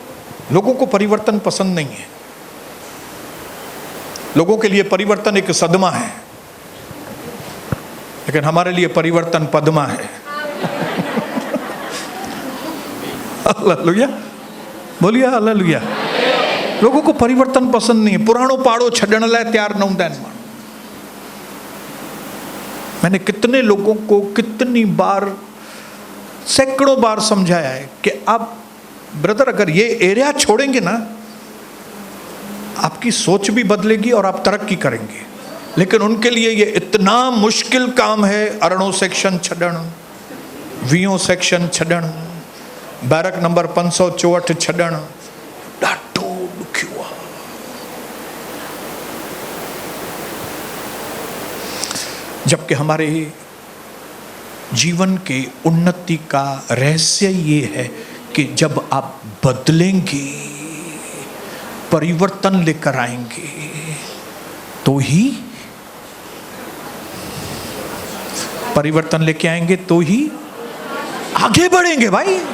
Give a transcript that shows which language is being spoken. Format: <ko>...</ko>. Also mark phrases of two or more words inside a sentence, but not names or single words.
<hi>लोगों को परिवर्तन पसंद नहीं है। लोगों के लिए परिवर्तन एक सदमा है, लेकिन हमारे लिए परिवर्तन पद्मा है। हालेलुया, बोलिए हालेलुया। लोगों को परिवर्तन पसंद नहीं है।</hi> <sd>पुराणो पाड़ो छड़ण लाइ तैयार न हूंदा आहिनि।</sd> <hi>मैंने कितने लोगों को कितनी बार, सैकड़ों बार समझाया है कि आप ब्रदर अगर ये एरिया छोड़ेंगे ना, आपकी सोच भी बदलेगी और आप तरक्की करेंगे। लेकिन उनके लिए ये इतना मुश्किल काम है।</hi> <sd>अरणो सेक्शन छड़ण, वीओ सेक्शन छड़ण, बैरक नंबर 564 छड़ण, ॾाढो ॾुखियो आहे।</sd> <hi>जबकि हमारे जीवन के उन्नति का रहस्य ये है कि जब आप बदलेंगे, परिवर्तन लेकर आएंगे, तो ही परिवर्तन लेके आएंगे, तो ही आगे बढ़ेंगे भाई।</hi>